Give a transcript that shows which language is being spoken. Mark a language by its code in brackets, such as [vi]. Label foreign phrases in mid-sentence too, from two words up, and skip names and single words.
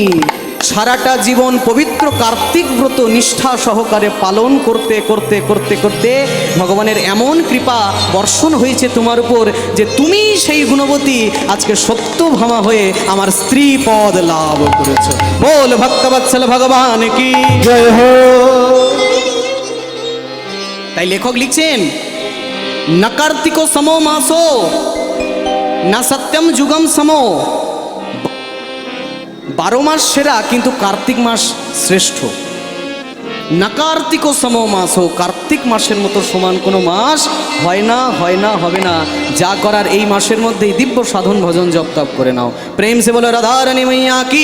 [bn] সারাটা জীবন পবিত্র কার্তিক ব্রত নিষ্ঠা সহকারে পালন করতে করতে করতে করতে ভগবানের এমন কৃপা বর্ষণ হয়েছে তোমার উপর যে তুমি সেই গুণবতী আজকে সত্যভামা হয়ে আমার স্ত্রী পদ লাভ করেছ। বল ভক্তবৎসল ভগবান কি [hi] जय हो। [bn] তাই লেখক লিখছেন, [sa] न कार्तिको समो मासो न सत्यम जुगम समो। [bn] 12 মাস সেরা, কিন্তু কার্তিক মাস শ্রেষ্ঠ। [sa] না কার্তিকো সমো মাসো, [bn] কার্তিক মাসের মতো সমান কোনো মাস হয় না, হয় না, হবে না। যা করার এই মাসের মধ্যেই দিব্য সাধন ভজন জপ তপ করে নাও। [hi] प्रेम से बोलो राधा रानी मैया की।